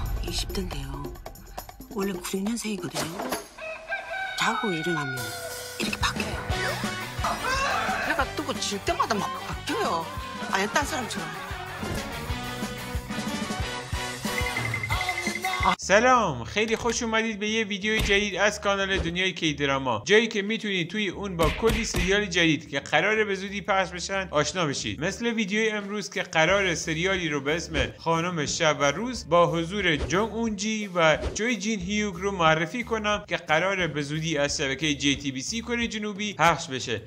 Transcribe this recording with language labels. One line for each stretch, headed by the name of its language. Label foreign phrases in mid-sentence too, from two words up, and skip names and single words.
Korean: 20대인데요. 원래 96년생이거든요. 자고 일어나면 이렇게 바뀌어요. 해가 뜨고 질 때마다 막 바뀌어요. 아예 딴 사람처럼.
Persian: سلام، خیلی خوش اومدید به یه ویدیو جدید از کانال دنیای کی دراما، جایی که میتونید توی اون با کلی سریال جدید که قراره به زودی پخش بشن آشنا بشید. مثل ویدیوی امروز که قراره سریالی رو به اسم خانم شب و روز با حضور جونگ اون جی و جوی جین هیوک رو معرفی کنم که قراره به زودی از شبکه JTBC کره جنوبی پخش بشه.